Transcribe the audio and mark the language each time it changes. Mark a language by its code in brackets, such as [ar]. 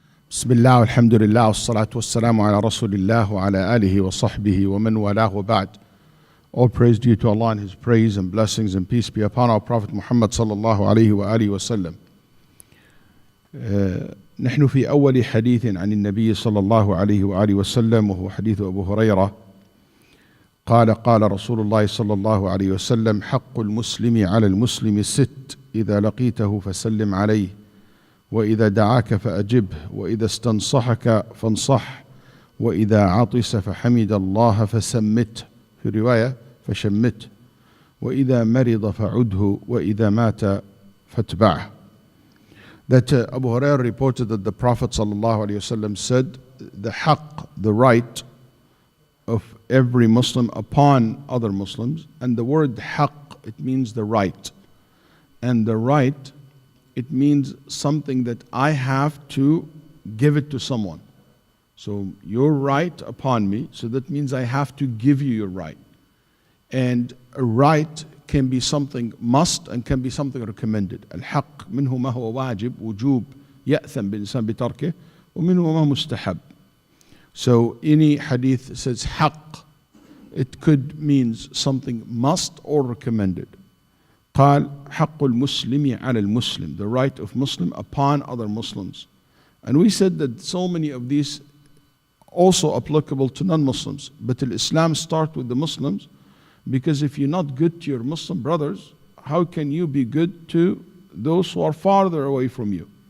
[ar] بسم الله والحمد لله والصلاة والسلام على رسول الله وعلى آله وصحبه ومن والاه وبعد. [en] All praise due to Allah and His praise and blessings and peace be upon our Prophet Muhammad [ar] صلى الله عليه وآله وسلم. نحن في أول حديث عن النبي صلى الله عليه وآله وسلم وهو حديث أبو هريرة قال رسول الله صلى الله عليه وسلم حق المسلم على المسلم ست إذا لقيته فسلم عليه وإذا دعاك فأجبه وإذا استنصحك فانصح وإذا عطس فحمد الله فسمته في رواية فشمته وإذا مرض فعده وإذا مات فاتبعه. [en] That Abu Hurairah reported that the Prophet ﷺ said, the haqq, the right of every Muslim upon other Muslims, and the word haqq, it means the right. And the right, it means something that I have to give it to someone. So your right upon me, so that means I have to give you your right. And a right can be something must and can be something recommended. [ar] الحق منه ما هو واجب وجوب يأثم بالإنسان بتركه ومنه ما هو مستحب. [en] So any hadith says haqq, it could means something must or recommended. [ar] قال حق المسلم على المسلم, [en] the right of Muslim upon other Muslims. And we said that so many of these also applicable to non-Muslims, but Islam starts with the Muslims, because if you're not good to your Muslim brothers, how can you be good to those who are farther away from you?